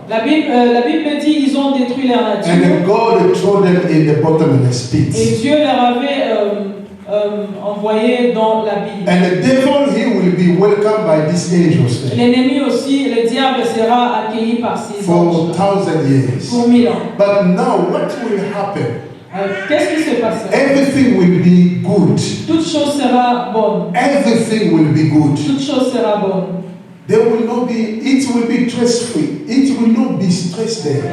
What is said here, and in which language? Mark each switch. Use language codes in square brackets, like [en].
[fr] la Bible dit ils ont détruit leur [en] and nature then God threw them in the bottomless [fr] et [en] pit. [fr] Dieu leur avait envoyé dans l'abîme. [en] And the devil, he will be welcomed by these angels there [fr] L'ennemi aussi, le diable sera accueilli par ces [en] for [fr] anges [en] 1,000 years. [fr] pour 1000 ans. [en] But now, what will happen? [fr] Qu'est-ce qui se passera? [en] Everything will be good. [fr] Toute chose sera bonne. [en] Everything will be good. [fr] Toute chose sera bonne. [en] There will not be, it will be stress-free. It will not be stress there.